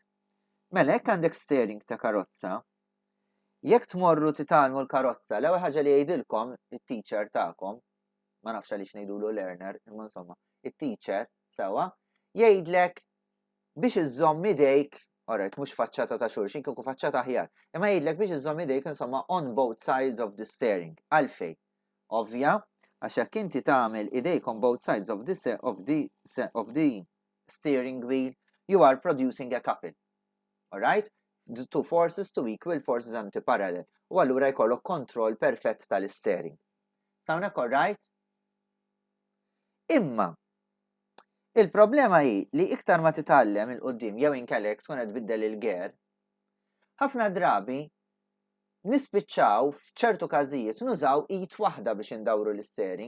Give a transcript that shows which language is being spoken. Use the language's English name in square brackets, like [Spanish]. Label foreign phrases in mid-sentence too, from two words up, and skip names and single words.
[Maltese] Mela hekk għandek steering ta' karozza, jekk tmorru titalmu l-karozza, l-ewwel ħaġa li jgħidilkom it-teacher tagħkom, ma nafx għaliex ngħidulu learner, imma insomma, it-teacher sewa, jgħidlek biex iżomm idejk, alright, mhux faċċata ta' xulxin, kieku faċċata aħjar, imma jgħidlek biex iżomm idejk insomma [English] on both sides of the steering. [Maltese] Għalfejn? Ovvja, għax jekk inti tagħmel idejk [English] on both sides of the steering wheel, you are producing a couple. Alright? The two forces, two equal forces antiparallel. [Maltese] U allura jkollok kontroll perfett tal-steering. Sawnek alright? Imma, il-problema hi li iktar ma titgħallem il-qudiem jew inkellek tkun qed tbiddel il-gear, ħafna drabi nispiċċaw f'ċertu każijiet nużaw id waħda biex indawru l-steering.